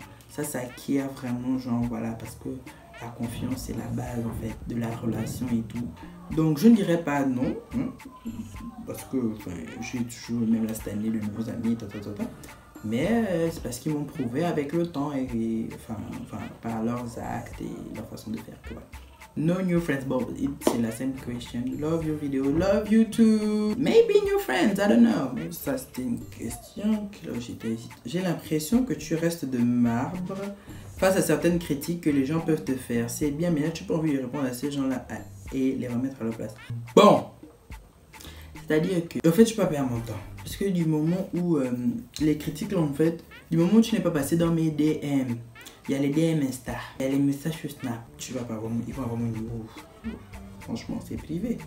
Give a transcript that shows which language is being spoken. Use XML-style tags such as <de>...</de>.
<fr>Ça s'acquiert vraiment, genre voilà, parce que la confiance c'est la base en fait de la relation et tout. Donc je ne dirais pas non, hein, parce que j'ai toujours, même là cette année, de nouveaux amis, mais c'est parce qu'ils m'ont prouvé avec le temps et enfin par leurs actes et leur façon de faire que voilà.</fr> <en>No new friends, but it's la same question. Love your video, love you too. Maybe new friends, I don't know.</en> <fr>Mais ça, c'était une question que j'ai l'impression que tu restes de marbre face à certaines critiques que les gens peuvent te faire. C'est bien, mais là, tu peux envie de répondre à ces gens-là et les remettre à leur place. Bon, c'est-à-dire que, en fait, je peux pas perdre mon temps. Parce que du moment où les critiques, là, en fait, du moment où tu n'es pas passé dans mes DM, il y a les DM Insta, il y a les messages sur Snap, tu vas pas vraiment, ils vont vraiment dire, oh, franchement, c'est privé.</fr>